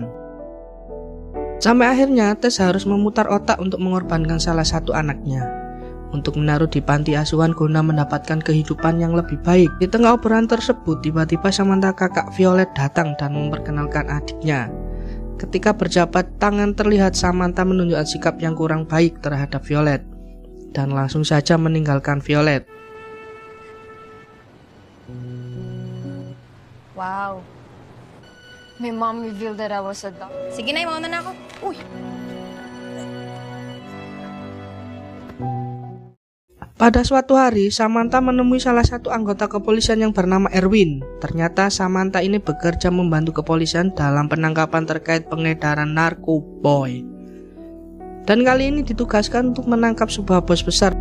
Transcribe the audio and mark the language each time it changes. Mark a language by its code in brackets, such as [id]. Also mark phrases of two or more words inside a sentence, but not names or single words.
[id] Sampai akhirnya Tess harus memutar otak untuk mengorbankan salah satu anaknya untuk menaruh di panti asuhan guna mendapatkan kehidupan yang lebih baik. Di tengah obrolan tersebut, tiba-tiba Samantha kakak Violet datang dan memperkenalkan adiknya. Ketika berjabat tangan terlihat Samantha menunjukkan sikap yang kurang baik terhadap Violet dan langsung saja meninggalkan Violet. [en] Wow. My mom revealed that I was a dog. [tl] Sige na, mauna na ako. Uy! [id] Pada suatu hari, Samantha menemui salah satu anggota kepolisian yang bernama Erwin. Ternyata Samantha ini bekerja membantu kepolisian dalam penangkapan terkait pengedaran narkoboy. Dan kali ini ditugaskan untuk menangkap sebuah bos besar.